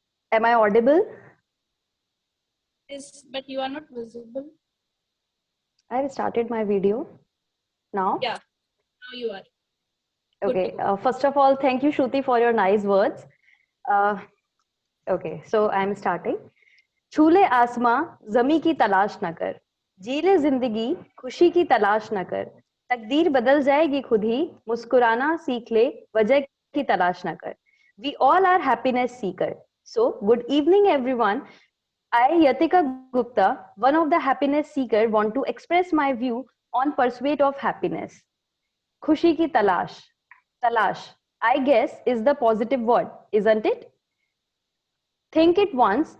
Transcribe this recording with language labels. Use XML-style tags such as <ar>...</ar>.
<en>Am I audible? Yes, but you are not visible. I started my video now. Yeah, now you are. Okay. First of all, thank you, Shruti, for your nice words. Okay, so I'm starting.</en> <hi>छूले आसमां जमी की तलाश न कर, जी ले जिंदगी खुशी की तलाश न कर, तकदीर बदल जाएगी खुद ही, मुस्कुराना सीख ले, वजह की तलाश न कर.</hi> <en>We all are happiness seeker. So, good evening everyone. I, Yatika Gupta, one of the happiness seeker, want to express my view on pursuit of happiness.</en> <hi>Khushi ki talash.</hi> <en>Talash, I guess, is the positive word, isn't it? Think it once.</en>